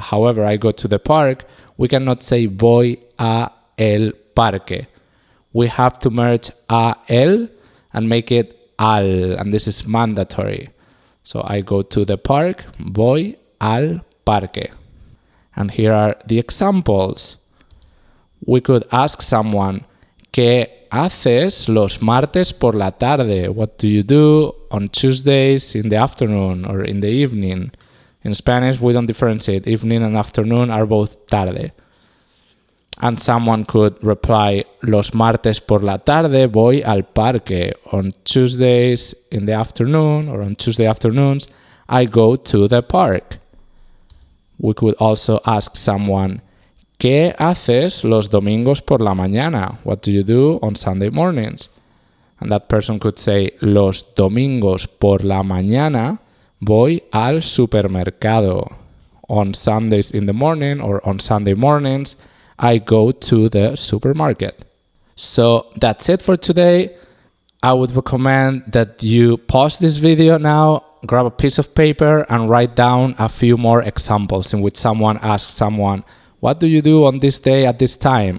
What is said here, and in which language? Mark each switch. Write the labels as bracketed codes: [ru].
[en] However, I go to the park, we cannot say [es] voy a el parque. [en] We have to merge a el and make it al, and this is mandatory. So I go to the park, [es] voy al parque. [en] And here are the examples. We could ask someone, [es] ¿qué haces los martes por la tarde? [en] What do you do on Tuesdays in the afternoon or in the evening? In Spanish, we don't differentiate. Evening and afternoon are both tarde. And someone could reply, [es] los martes por la tarde voy al parque. [en] On Tuesdays in the afternoon or on Tuesday afternoons, I go to the park. We could also ask someone, [es] ¿qué haces los domingos por la mañana? [en] What do you do on Sunday mornings? And that person could say, [es] los domingos por la mañana voy al supermercado. [en] On Sundays in the morning or on Sunday mornings, I go to the supermarket. So that's it for today. I would recommend that you pause this video now, grab a piece of paper and write down a few more examples in which someone asks someone, what do you do on this day at this time?